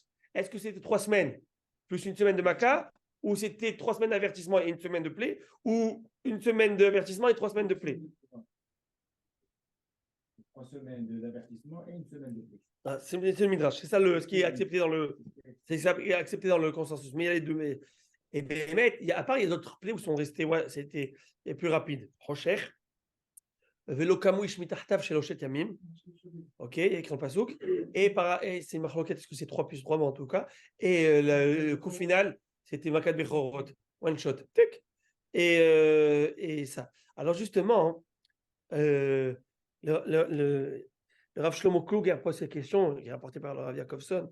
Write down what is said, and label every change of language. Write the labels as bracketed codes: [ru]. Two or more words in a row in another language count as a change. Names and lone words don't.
[fr] Est-ce que c'était 3 semaines plus une semaine de Maca, ou c'était 3 semaines d'avertissement et une semaine de plaie, ou une semaine d'avertissement et 3 semaines de plaie? 3 semaines d'avertissement et une semaine de plaie. Ah, c'est le Midrash. C'est ça ce qui est accepté dans le, c'est ça qui est accepté dans le consensus. Mais il y a les deux. Mais, et Bémet, à part, il y a d'autres plaies où sont restés, ouais, c'était plus rapide. Rocher. [he] ולא קמו איש מתחתיו שלושת ימים. [fr] Ok, il y a écrit dans le pasouk. Et c'est Machloket, est-ce que c'est 3 plus 3, mais en tout cas. Et le coup final, c'était [he] מכת בכורות. [en] One shot. [fr] Tic. Et ça. Alors justement, le Rav Shlomo Klug a posé cette question, qui est rapportée par le Rav Yakovson.